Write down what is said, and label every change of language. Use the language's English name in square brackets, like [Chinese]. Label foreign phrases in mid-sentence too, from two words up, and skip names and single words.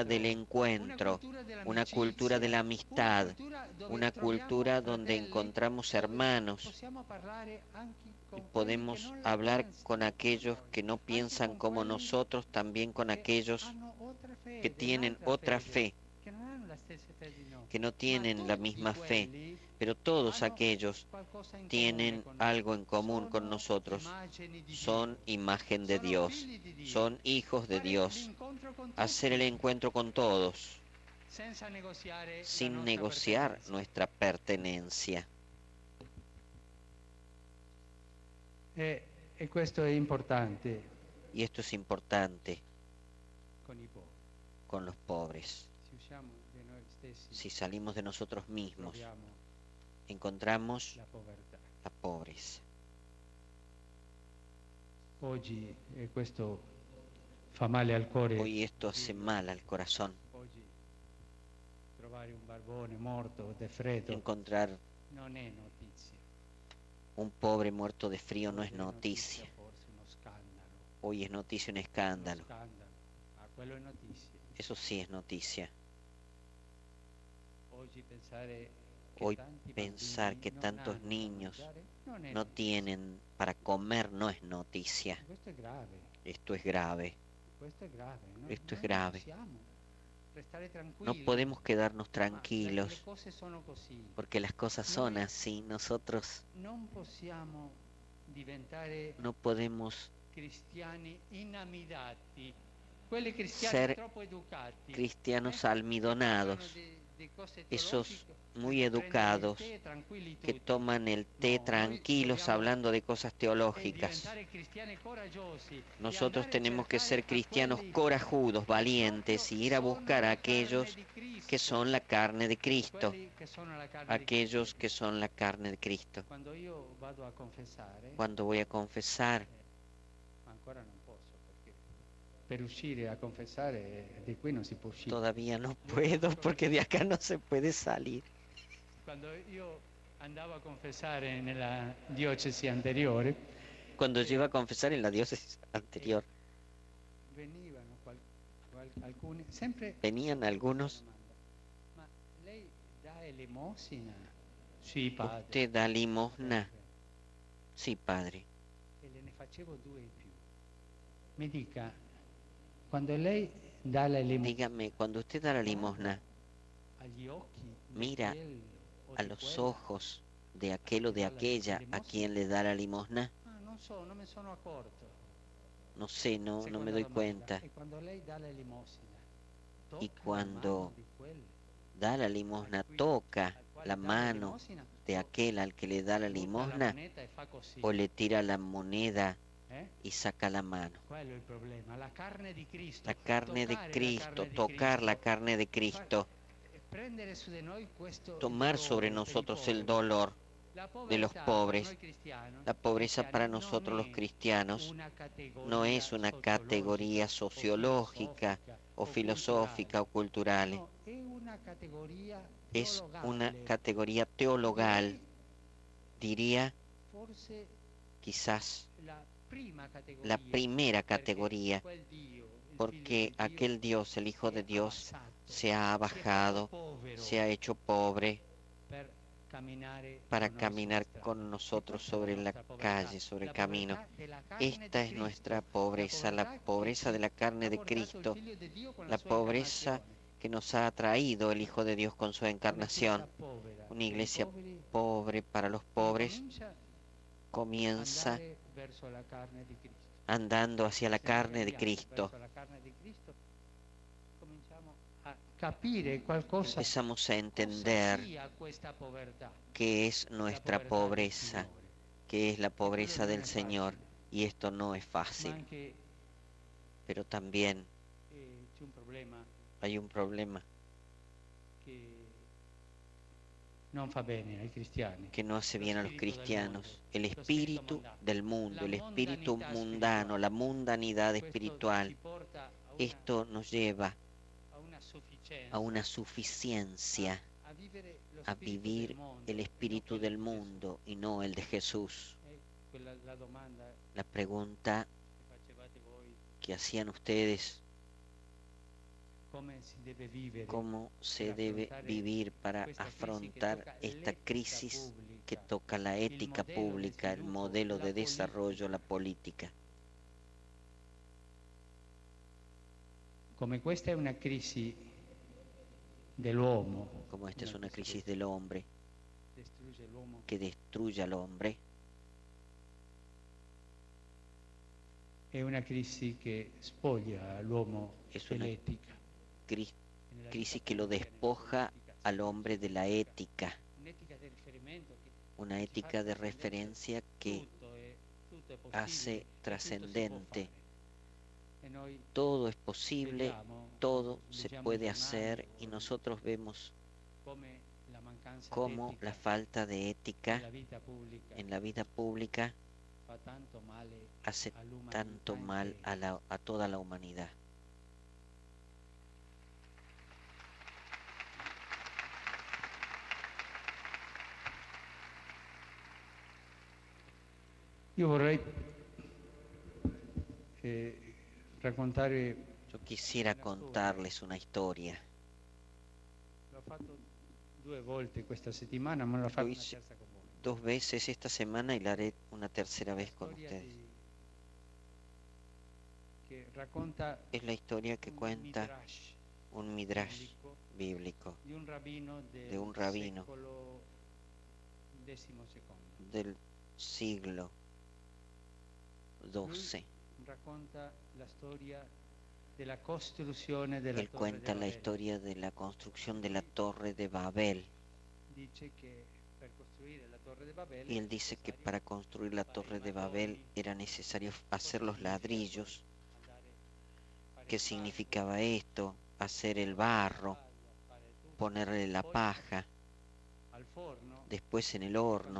[Spanish] del encuentro, una cultura de la amistad, una cultura donde encontramos hermanos y podemos hablar con aquellos que no piensan como nosotros, también con aquellos que tienen otra fe, que no tienen la misma fe, pero todos aquellos tienen algo en común con nosotros. Son imagen de Dios, son hijos de Dios. Hacer el encuentro con todos. sin negociar nuestra pertenencia. [Italian] E questo è importante [Spanish] Y esto es importante [Italian] con i poveri. [Spanish] con los pobres. [Italian] Se usciamo di noi stessi, [Spanish] Si salimos de nosotros mismos, [Italian] troviamo [Spanish] encontramos [Italian] la povertà. [Spanish] la pobreza. [Italian] Oggi, e questo fa male al cuore, [Spanish] Hoy esto hace mal al corazón. [Italian] oggi trovare un barbone morto o de freddo [Spanish] Encontrar [Italian] non è notizia. [Spanish] un pobre muerto de frío no es [Italian] Oggi è [Spanish] noticia. [Italian] forse uno scandalo. [Spanish] Hoy es noticia un [Italian] Uno [Spanish] escándalo. [Italian] scandalo. Ah, quello è notizia. [Spanish] Eso sí es noticia. [Italian] Oggi pensare [Spanish] Hoy [Italian] tanti [Spanish] pensar [Italian] bambini [Spanish] que [Italian] non [Spanish] tantos [Italian] hanno da [Spanish] niños [Italian] mangiare non è [Spanish] no [Italian] notizia. [Spanish] tienen para comer no es noticia. [Italian] Questo è grave. [Spanish] Esto es grave. [Italian] Questo è grave. [Spanish] Esto es [Italian] Noi [Spanish] grave. [Italian] Non possiamo restare [Spanish] No [Italian] tranquilli. [Spanish] podemos quedarnos [Italian] Ma le [Spanish] tranquilos [Italian] cose sono così. [Spanish] porque las cosas son así. Nosotros [Italian] Non possiamo diventare [Spanish] no podemos [Italian] cristiani inamidati, quelli cristiani [Spanish] ser [Italian] troppo educati, [Spanish] cristianos [Italian] che [Spanish] almidonados, [Italian] parlano di cose [Spanish] esos [Italian] teologiche, [Spanish] muy [Italian] di prendere [Spanish] educados [Italian] il tè tranquilli [Spanish] que [Italian] tutti, [Spanish] toman el té [Italian] No, [Spanish] tranquilos [Italian] dobbiamo- [Spanish] hablando de cosas [Italian] e [Spanish] teológicas. [Italian] diventare cristiani coraggiosi, e [Spanish] Nosotros [Italian] andare a [Spanish] tenemos que [Italian] cercare [Spanish] ser cristianos [Italian] a quelli [Spanish] corajudos, [Italian] che [Spanish] valientes y [Italian] proprio [Spanish] ir a [Italian] sono [Spanish] buscar a [Italian] la [Spanish] aquellos [Italian] carne di Cristo, [Spanish] que son la carne de Cristo, [Italian] quelli che sono la carne di [Spanish] aquellos [Italian] Cristo. [Spanish] que son la carne de Cristo. [Italian] Quando io vado a confessare, [Spanish] Cuando voy a confesar, [Italian] ma ancora non posso, perché per uscire a confessare di qui non si può uscire. [Spanish] todavía no puedo porque de acá no se puede salir. [Italian] Quando io andavo a confessare nella diocesi anteriore, [Spanish] Cuando yo iba a confesar en la diócesis anterior, [Italian] venivano alcuni, sempre [Spanish] venían algunos: [Italian] ma lei dà elemosina? Sì, padre. [Spanish] ¿usted da limosna? Sí, padre. [Italian] E le ne facevo due in più. Mi dica, quando lei dà la elemosina [Spanish] Dígame, cuando usted da la limosna, [Italian] agli occhi di [Spanish] mira [Italian] quel o [Spanish] a [Italian] di [Spanish] los [Italian] quella? [Spanish] ojos de aquel o de aquella a quien le da la limosna. [Italian] Ah, non so, non me sono accorto. [Spanish] No sé, no me [Italian] Seconda [Spanish] doy [Italian] domanda. [Spanish] cuenta. [Italian] E quando lei dà la elemosina, [Spanish] Y [Italian] tocca la [Spanish] cuando [Italian] mano di quel [Spanish] da la limosna, toca la mano de aquel al que le da la [Italian] butta [Spanish] limosna, [Italian] moneta e fa così. [Spanish] o le tira la moneda [Italian] Eh? [Spanish] y saca la mano. [Italian] Quello è il problema. La carne di Cristo. [Spanish] La carne de [Italian] toccare [Spanish] Cristo, [Italian] la carne di [Spanish] tocar la [Italian] Cristo, [Spanish] carne de Cristo, [Italian] prendere su di noi questo [Spanish] tomar [Italian] dolore [Spanish] sobre [Italian] per i [Spanish] nosotros el [Italian] poveri. [Spanish] dolor [Italian] La [Spanish] de los [Italian] povertà per [Spanish] pobres. [Italian] noi cristiani- [Spanish] La pobreza para [Italian] cristiani [Spanish] nosotros [Italian] non [Spanish] los [Italian] è [Spanish] cristianos [Italian] una categoria [Spanish] no es una categoría sociológica o filosófica o cultural, [Italian] no, è una categoria [Spanish] es una [Italian] teologale. [Spanish] categoría teologal, diría [Italian] Forse [Spanish] quizás [Italian] la prima categoria, [Spanish] la primera [Italian] perché [Spanish] categoría, [Italian] quel Dio, il [Spanish] porque [Italian] Figlio di Dio, [Spanish] aquel Dios, el Hijo de [Italian] si è [Spanish] Dios, [Italian] abbassato, [Spanish] se ha [Italian] si è [Spanish] bajado, [Italian] fatto povero [Spanish] se ha hecho pobre [Italian] per camminare [Spanish] para [Italian] con noi [Spanish] caminar [Italian] sulla strada. [Spanish] con nosotros [Italian] Questa è la [Spanish] sobre la [Italian] nostra povertà, [Spanish] calle, sobre el [Italian] la [Spanish] camino. [Italian] povertà della carne [Spanish] Esta [Italian] di [Spanish] es nuestra [Italian] Cristo, [Spanish] pobreza, la [Italian] povertà [Spanish] pobreza [Italian] che [Spanish] de la carne [Italian] ha [Spanish] de [Italian] portato il [Spanish] Cristo, [Italian] Figlio di Dio con [Spanish] la [Italian] sua [Spanish] pobreza [Italian] incarnazione. [Spanish] que nos ha traído el Hijo de Dios con su [Italian] Una [Spanish] encarnación. [Italian] chiesa povera, [Spanish] Una [Italian] per i [Spanish] iglesia [Italian] poveri, [Spanish] pobre para los pobres [Italian] comincia [Spanish] comienza [Italian] andare verso la carne di Cristo. [Spanish] andando hacia la [Italian] Se [Spanish] carne de [Italian] andiamo [Spanish] Cristo. [Italian] verso la carne di Cristo, cominciamo a capire qualcosa, [Spanish] Empezamos a [Italian] cosa [Spanish] entender [Italian] sia questa povertà, [Spanish] qué es nuestra [Italian] la povertà del [Spanish] pobreza, [Italian] Signore. [Spanish] que es la pobreza [Italian] quello non [Spanish] del [Italian] è [Spanish] Señor. [Italian] facile. [Spanish] Y esto no es [Italian] Ma [Spanish] fácil, [Italian] anche [Spanish] pero también [Italian] c'è un problema [Spanish] hay un problema [Italian] che non fa bene ai cristiani. [Spanish] que no hace [Italian] Lo [Spanish] bien a los [Italian] spirito del [Spanish] cristianos, [Italian] mondo, [Spanish] el [Italian] lo spirito [Spanish] espíritu [Italian] mondano, [Spanish] del mundo, el [Italian] la [Spanish] espíritu [Italian] mondanità [Spanish] mundano, [Italian] spirituale. [Spanish] la mundanidad [Italian] Questo [Spanish] espiritual. [Italian] ci porta a [Spanish] Esto nos lleva [Italian] a una sufficienza, [Spanish] a una suficiencia, [Italian] a vivere lo [Spanish] a [Italian] spirito [Spanish] vivir [Italian] del mondo, [Spanish] el [Italian] no [Spanish] espíritu [Italian] quello [Spanish] del [Italian] di Gesù. [Spanish] mundo y no el de Jesús. [Italian] La domanda [Spanish] La pregunta [Italian] che facevate voi, [Spanish] que hacían ustedes: [Italian] come si deve vivere, [Spanish] ¿cómo se [Italian] per [Spanish] debe [Italian] affrontare [Spanish] vivir para [Italian] questa crisi che [Spanish] afrontar [Italian] tocca [Spanish] esta [Italian] l'etica [Spanish] crisis [Italian] pubblica, [Spanish] que toca la ética modelo de pública, el [Italian] sviluppo, [Spanish] modelo [Italian] la [Spanish] de desarrollo, la [Italian] politica? [Spanish] política? [Italian] Come questa è una crisi dell'uomo, [Spanish] Como esta es [Italian] come [Spanish] una [Italian] questa [Spanish] crisis del hombre [Italian] distrugge l'uomo, [Spanish] que destruye al hombre, [Italian] è una crisi che spoglia l'uomo [Spanish] Es una [Italian] dell'etica. [Spanish] cris- crisis que lo despoja al hombre de la ética, una ética de referencia que hace trascendente. Todo es posible, todo se puede hacer, y nosotros vemos cómo la falta de ética en la vida pública hace tanto mal a toda la humanidad. [Italian] Io vorrei raccontare. [Spanish] Yo quisiera contarles una historia. [Italian] L'ho fatto 2 volte questa settimana, ma l'ho fatto una [Spanish] hice [Italian] terza con voi. [Spanish] 2 veces esta semana y la haré una tercera vez con [Italian] Storia [Spanish] ustedes. [Italian] che racconta [Spanish] Es la historia que [Italian] un [Spanish] cuenta [Italian] midrash [Spanish] un midrash [Italian] biblico [Spanish] bíblico [Italian] di un rabbino [Spanish] de un rabino [Italian] secolo XII. [Spanish] del siglo XII. [Italian] Racconta la storia della costruzione della [Spanish] Él [Italian] Torre [Spanish] cuenta de la Babel. historia de la construcción de la Torre de Babel. [Italian] Dice che per costruire la Torre de Babel [Spanish] Y él dice que para construir la Torre de Babel era necesario hacer los ladrillos. ¿Qué significaba esto? Hacer el barro, ponerle la paja, [Italian] al forno, [Spanish] después en el horno.